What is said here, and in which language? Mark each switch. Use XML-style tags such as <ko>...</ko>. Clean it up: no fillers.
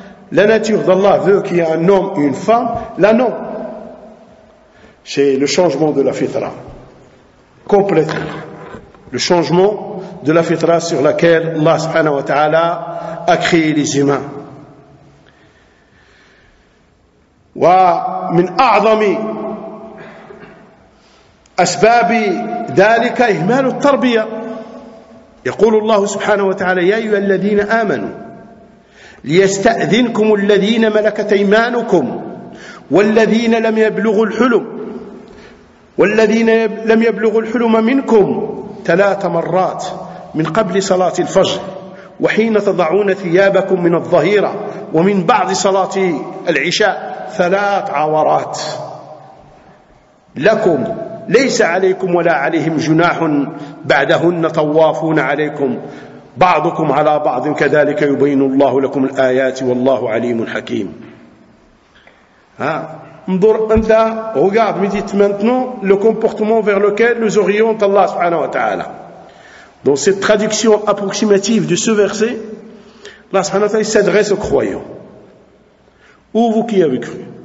<fr>La nature d'Allah veut qu'il y ait un homme et une femme. Là, non. C'est le changement de la fitra. Complètement. Le changement de la fitra sur laquelle Allah subhanahu wa ta'ala a créé les humains.</fr> <ar>Wa min a'zami أسباب ذلك إهمال التربية. يقول الله سبحانه وتعالى: يا أيها الذين آمنوا ليستأذنكم الذين ملكت أيمانكم والذين لم يبلغوا الحلم والذين لم يبلغوا الحلم منكم ثلاث مرات من قبل صلاة الفجر وحين تضعون ثيابكم من الظهيرة ومن بعد صلاة العشاء ثلاث عورات لكم ليس عليكم ولا عليهم جناح بعدهن طوافون عليكم بعضكم على بعض كذلك يبين الله لكم الآيات والله عليم حكيم. ها انظر انت</ar> <fr>regarde maintenant le comportement vers lequel nous orientons Allah subhanahu wa ta'ala. Dans cette traduction approximative de ce verset, Allah subhanahu wa ta'ala s'adresse aux croyants. Ou vous qui avez cru,</fr>